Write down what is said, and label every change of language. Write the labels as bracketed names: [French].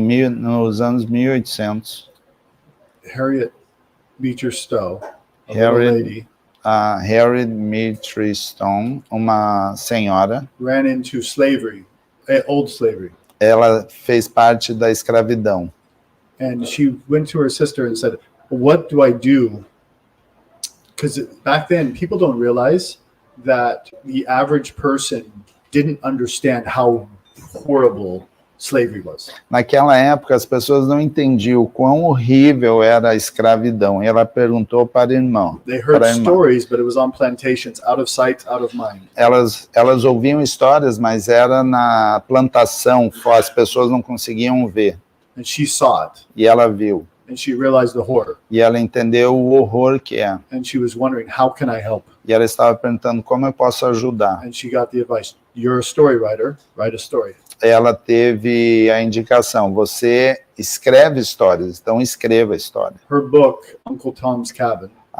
[Portuguese] Nos anos 1800, [English] Harriet Beecher Stowe, a [Portuguese] Harriet- [English] little lady, [Portuguese] a Harriet Beecher Stowe, uma senhora, [English] ran into slavery, old slavery. [Portuguese] ela fez parte da escravidão. [English] And she went to her sister and said, what do I do? Because back then, people don't realize that the average person didn't understand how horrible slavery was. [Portuguese] Naquela época, as pessoas não entendiam o quão horrível era a escravidão. E ela perguntou para a irmã. [English] They heard [Portuguese] Para a irmã. [English] stories, but it was on plantations, out of sight, out of mind. [Portuguese] Elas ouviam histórias, mas era na plantação, as pessoas não conseguiam ver. [English] And she saw it, [Portuguese] E ela viu. [English] and she realized the horror. [Portuguese] E ela entendeu o horror que é. [English] And she was wondering, how can I help? [Portuguese] E ela estava perguntando como eu posso ajudar. [English] And she got the advice, you're a story writer, write a story. [Portuguese] Ela teve a indicação, você escreve histórias, então escreva a história. [English] Her book, Uncle Tom's Cabin,